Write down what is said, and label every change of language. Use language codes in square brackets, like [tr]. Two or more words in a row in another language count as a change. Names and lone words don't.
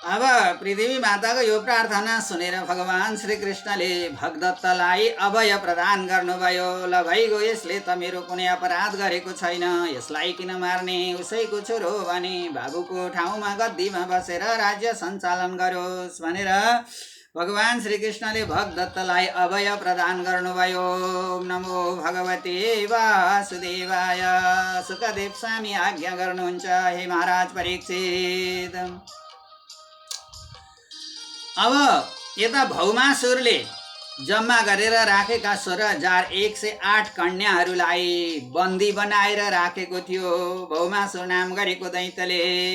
[ne] अब पृथ्वी माताको यो प्रार्थना सुनेर भगवान श्रीकृष्णले भगदत्तलाई अभय प्रदान गर्नुभयो। ल भइगयो, यसले त मेरो कुनै अपराध गरेको छैन, यसलाई किन मार्ने, उसैको छोरो भने बाबुको ठाउँमा गद्दीमा बसेर राज्य सञ्चालन गरोस् भनेर भगवान श्रीकृष्णले भगदत्तलाई अभय प्रदान गर्नुभयो। [sa] नमो भगवते वासुदेवाय। [ne] सुखदेव स्वामी आज्ञा गर्नुहुन्छ, हे महाराज परीक्षित। अब यता भौमासुरले जम्मा गरेर राखेका 16,108 कन्याहरूलाई बन्दी बनाएर राखेको थियो भौमासुर नाम गरेको दैत्यले।